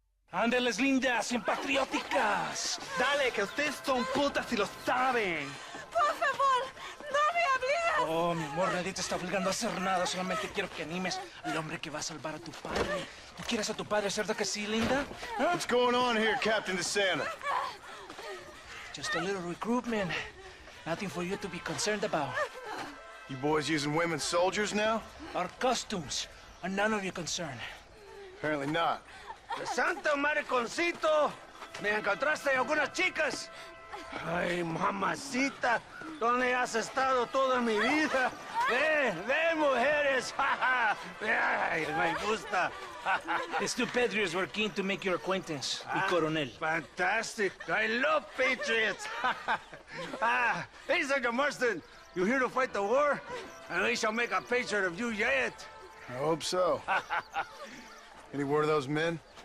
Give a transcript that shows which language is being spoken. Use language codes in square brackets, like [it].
[es] Ándeles, lindas, bien patrióticas. Dale, que ustedes son putas y lo saben. Por favor, no me obligues. Oh, mi amor, nadie te está obligando a hacer nada. Solamente quiero que animes al hombre que va a salvar a tu padre. ¿Tú quieres a tu padre, cierto que sí, linda? ¿Ah? [en] What's going on here, Captain DeSanta? Just a little recruitment. Nothing for you to be concerned about. You boys using women soldiers now? Our costumes are none of your concern. Apparently not. [es] Santo mariconcito, ¿me encontraste algunas chicas? Ay, mamacita, ¿dónde has estado toda mi vida? Ve, mujeres, ay, me gusta. [en] These 2 patriots were keen to make your acquaintance, el coronel. Fantastic, I love patriots. Hey, Sergeant Marston, you here to fight the war? And we shall make a patriot of you yet. I hope so. Any word of those men?